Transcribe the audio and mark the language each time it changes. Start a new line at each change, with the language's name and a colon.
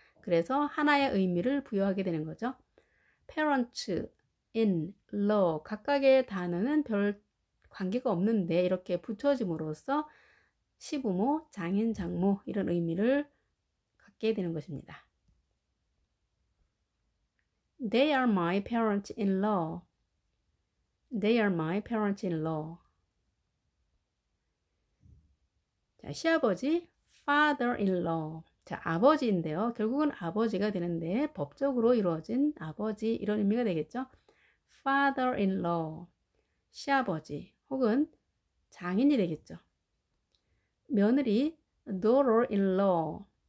Korean: 그래서 하나의 의미를 부여하게 되는 거죠. parents, in, law 각각의 단어는 별 관계가 없는데 이렇게 붙여짐으로써 시부모, 장인, 장모 이런 의미를 갖게 되는 것입니다.
English: They are my parents-in-law. They are my parents-in-law.
Korean: 자, 시아버지, father-in-law. 자, 아버지인데요. 결국은 아버지가 되는데 법적으로 이루어진 아버지 이런 의미가 되겠죠.
English: father-in-law.
Korean: 시아버지 혹은 장인이 되겠죠. 며느리, daughter-in-law.